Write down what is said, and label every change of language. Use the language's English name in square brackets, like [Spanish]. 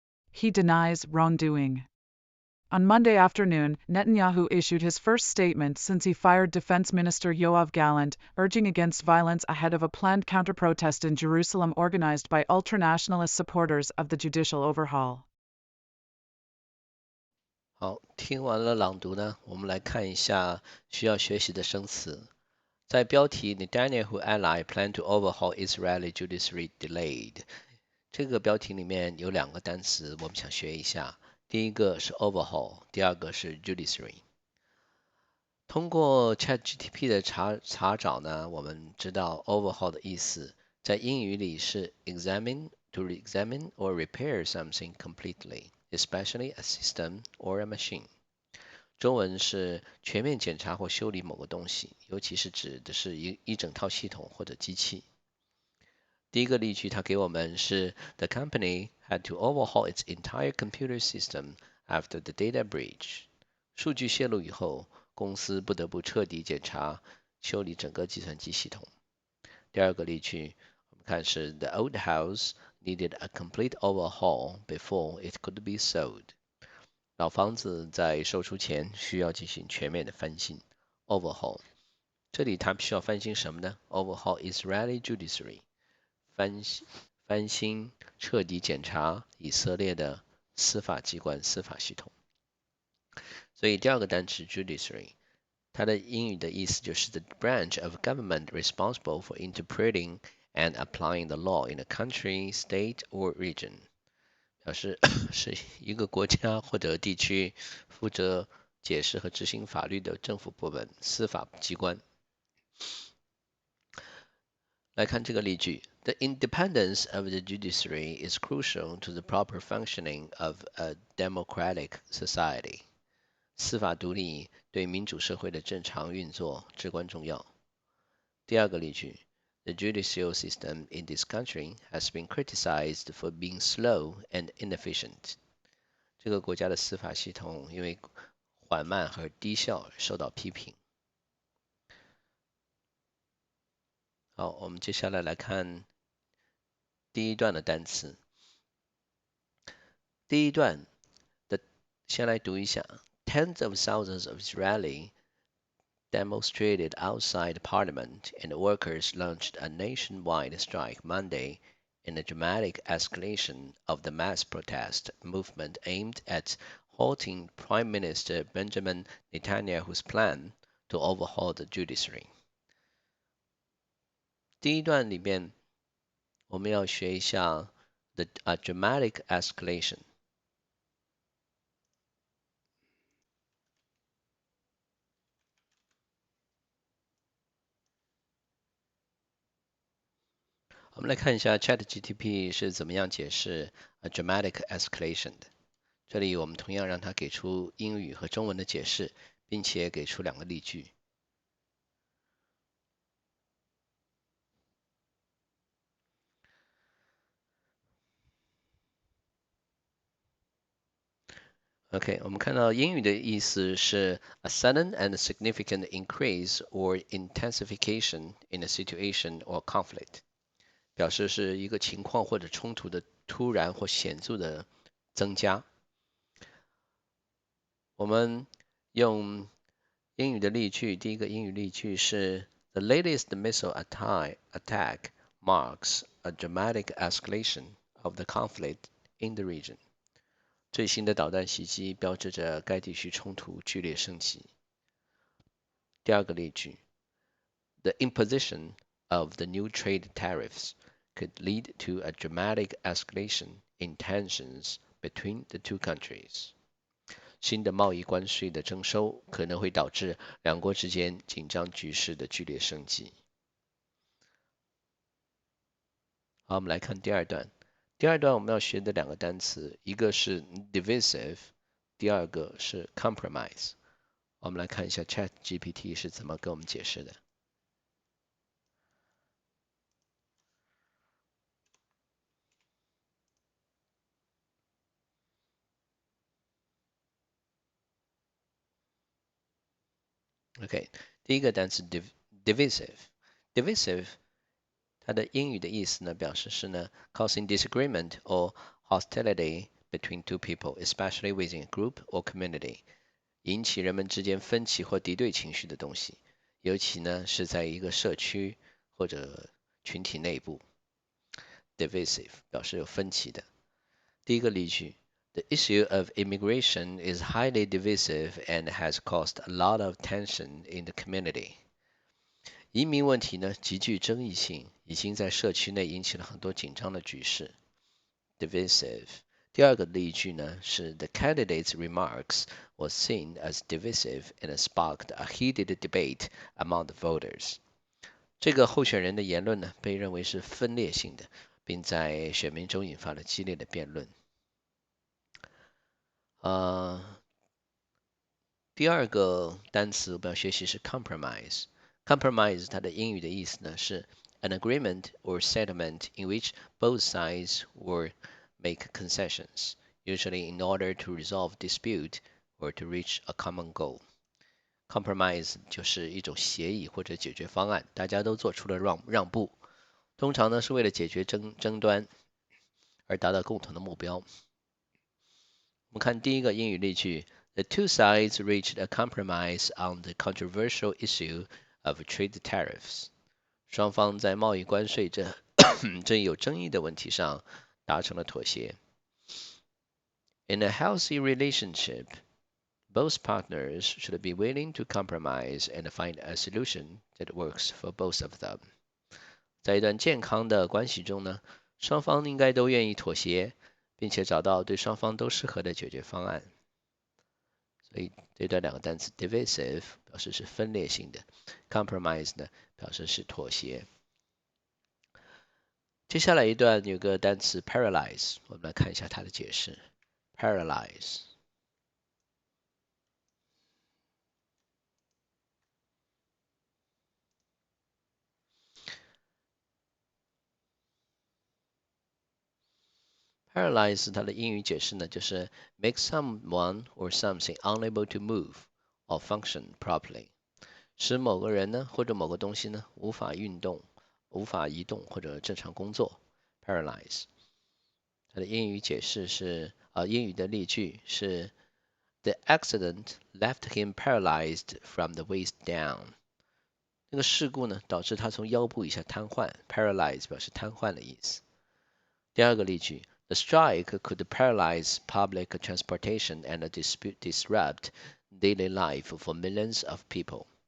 [English] He denies wrongdoing. On Monday afternoon, Netanyahu issued his first statement since he fired Defense Minister Yoav Gallant, urging against violence ahead of a planned counter-protest in Jerusalem organized by ultranationalist supporters of the judicial overhaul. [Chinese] 好，听完了朗读呢，我们来看一下需要学习的生词。在标题 [English] Netanyahu ally plan to overhaul Israeli judiciary delayed [Chinese] 这个标题里面有两个单词我们想学一下，第一个是 overhaul，第二个是 judiciary。通过 ChatGPT 的查找呢，我们知道 overhaul 的意思在英语里是 [English] to examine or repair something completely, especially a system or a machine。 [Chinese] 中文是全面检查或修理某个东西，尤其是指的是一整套系统或者机器。第一个例句它给我们是 [English] The company had to overhaul its entire computer system after the data breach。 [Chinese] 数据泄露以后，公司不得不彻底检查、修理整个计算机系统。第二个例句，我们看是 [English] The old house needed a complete overhaul before it could be sold。 [Chinese] 老房子在售出前需要进行全面的翻新 （overhaul）。这里它需要翻新什么呢？ [English] Overhaul Israeli judiciary， [Chinese] 翻新、彻底检查以色列的司法机关、司法系统。所以第二个单词 judiciary，它的英语的意思就是 [English] the branch of government responsible for interpreting and applying the law in a country, state or region。 [Chinese] 表示是一个国家或者地区负责解释和执行法律的政府部门、司法机关。来看这个例句 [English] ：The independence of the judiciary is crucial to the proper functioning of a democratic society。 [Chinese] 司法独立对民主社会的正常运作至关重要。第二个例句 [English] The judicial system in this country has been criticized for being slow and inefficient。 [Chinese] 这个国家的司法系统因为缓慢和低效而受到批评。好，我们接下来来看第一段的单词。第一段的先来读一下 [English] ：Tens of thousands of Israeli demonstrated outside Parliament, and workers launched a nationwide strike Monday in a dramatic escalation of the mass protest movement aimed at halting Prime Minister Benjamin Netanyahu's plan to overhaul the judiciary。 [Chinese] 第一段里面，我们要学一下 a dramatic escalation。我们来看一下 ChatGPT 是怎么样解释 a dramatic escalation 的。这里我们同样让它给出英语和中文的解释，并且给出两个例句。 [English] OK， [Chinese] 我们看到英语的意思是 [English] a sudden and significant increase or intensification in a situation or conflict。 [Chinese] 表示是一个情况或者冲突的突然或显著的增加。我们用英语的例句，第一个英语例句是 [English] The latest missile attack marks a dramatic escalation of the conflict in the region。 [Chinese] 最新的导弹袭击标志着该地区冲突剧烈升级。第二个例句 [English] The imposition of the new trade tariffs could lead to a dramatic escalation in tensions between the two countries。 [Chinese] 新的贸易关税的征收可能会导致两国之间紧张局势的剧烈升级。好，我们来看第二段。第二段我们要学的两个单词，一个是 divisive， 第二个是 compromise。我们来看一下 ChatGPT 是怎么跟我们解释的。 OK， 第一个单词 divisive，divisive， 它的英语的意思呢，表示是呢 [English] causing disagreement or hostility between two people, especially within a group or community， [Chinese] 引起人们之间分歧或敌对情绪的东西，尤其呢是在一个社区或者群体内部。 divisive 表示有分歧的。第一个例句。 [English] The issue of immigration is highly divisive and has caused a lot of tension in the community。 [Chinese] 移民问题呢极具争议性，已经在社区内引起了很多紧张的局势。 [English] divisive。 [Chinese] 第二个例句呢是 [English] The candidate's remarks was seen as divisive and sparked a heated debate among the voters。 [Chinese] 这个候选人的言论呢被认为是分裂性的，并在选民中引发了激烈的辩论。第二个单词我们要学习是 compromise。 compromise 它的英语的意思呢是 [English] an agreement or settlement in which both sides will make concessions, usually in order to resolve dispute or to reach a common goal. [Chinese] Compromise 就是一种协议或者解决方案，大家都做出了让步，通常呢是为了解决争端而达到共同的目标。 [English] 我们看第一个英语例句 ：The two sides reached a compromise on the controversial issue of trade tariffs。 [Chinese] 双方在贸易关税这有争议的问题上达成了妥协。 [English] In a healthy relationship, both partners should be willing to compromise and find a solution that works for both of them。 [Chinese] 在一段健康的关系中呢，双方应该都愿意妥协，并且找到对双方都适合的解决方案。所以这段两个单词 divisive 表示是分裂性的 ，compromise 呢表示是妥协。接下来一段有个单词 paralyze， 我们来看一下它的解释。paralyze。 paralyze 它的英语解释呢，就是 [English] make someone or something unable to move or function properly， [Chinese] 使某个人呢或者某个东西呢无法运动、无法移动或者正常工作。 [English] paralyze。 [Chinese] 它的英语解释是英语的例句是 [English] The accident left him paralyzed from the waist down。 [Chinese] 那个事故呢导致他从腰部以下瘫痪 ，paralyze 表示瘫痪的意思。 [English] 第二个例句 The strike could paralyze public transportation and disrupt daily life for millions of people。